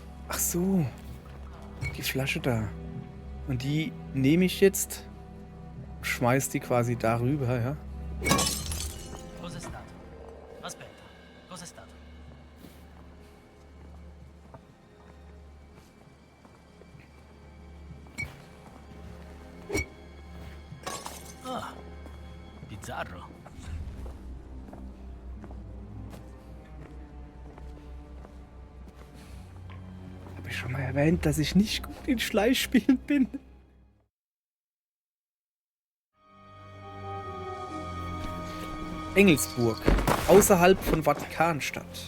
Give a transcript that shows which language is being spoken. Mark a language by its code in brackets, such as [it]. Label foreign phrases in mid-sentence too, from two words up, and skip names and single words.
[de] Ach so. Die Flasche da. Und die nehme ich jetzt, schmeiß die quasi darüber, ja? [it] Cos'è stato? Aspetta, cos'è stato? Ah, bizzarro. [de] Habe ich schon mal erwähnt, dass ich nicht gut in Schleichspielen bin? Engelsburg, außerhalb von Vatikanstadt.